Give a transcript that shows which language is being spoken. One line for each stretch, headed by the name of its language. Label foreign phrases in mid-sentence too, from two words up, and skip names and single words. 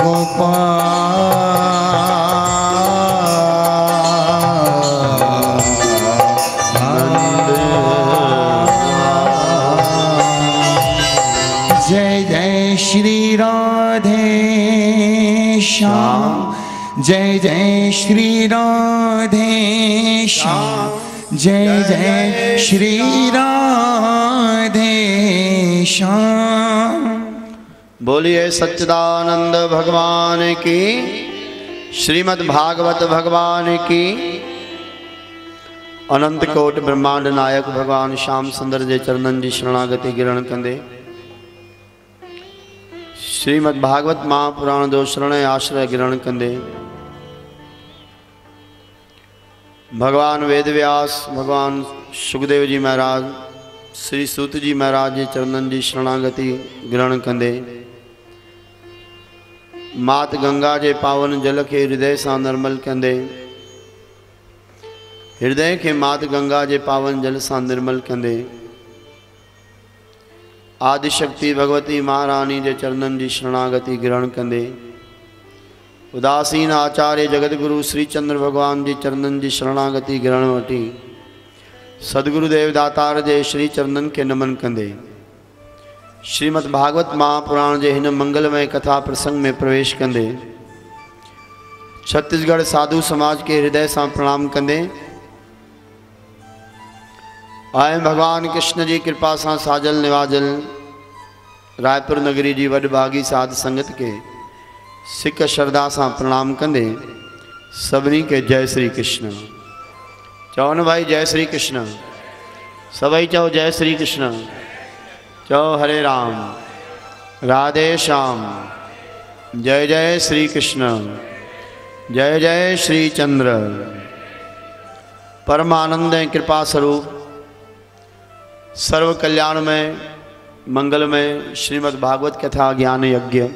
Hindi: गोपाल जय जय श्री राधे श्याम जय जय श्री राधे श्याम जय जय श्री राधे श्याम। बोलिए सच्चिदानंद भगवान की, श्रीमद् भागवत भगवान की।
Sindhi: अनंत कोट ब्रह्मांड नायक भगवान श्याम सुंदर जे चरणन जी शरणागति गिरण कंदे श्रीमद् भागवत महापुराण जो शरण आश्रय गिरण कंदे भगवान वेदव्यास भगवान सुखदेव जी महाराज श्री सूत जी महाराज जे चरणन जी शरणागति ग्रहण कंदे मात गंगा जे पावन जल
Hindi: के हृदय से निर्मल
Sindhi: कंदे हृदय के मात गंगा जे पावन जल से निर्मल कंदे आदिशक्ति भगवती महारानी जे चरणन जी शरणागति ग्रहण कंदे उदासीन आचार्य जगत गुरु श्री चंद्र भगवान जी चरणन जी शरणागति ग्रहण वठी सदगुरुदेव दातार जे श्री चरणन के नमन कंदे श्रीमद् भागवत महापुराण जे हिन मंगलमय कथा प्रसंग में प्रवेश कंदे छत्तीसगढ़ साधु समाज
Hindi: के हृदय से
Sindhi: प्रणाम कंदे आए भगवान कृष्ण जी कृपा से साजल निवाजल रायपुर नगरी जी वडभागी साध संगत के सिख श्रद्धा से प्रणाम कंदे सभी के जय श्री कृष्ण चओ न भाई जय श्री कृष्ण सभई चओ जय श्री कृष्ण चओ हरे राम राधे श्याम जय जय श्री कृष्ण जय जय श्री चंद्र परमानंद कृपा स्वरूप सर्व कल्याण में मंगल में श्रीमद् भागवत कथा ज्ञान यज्ञ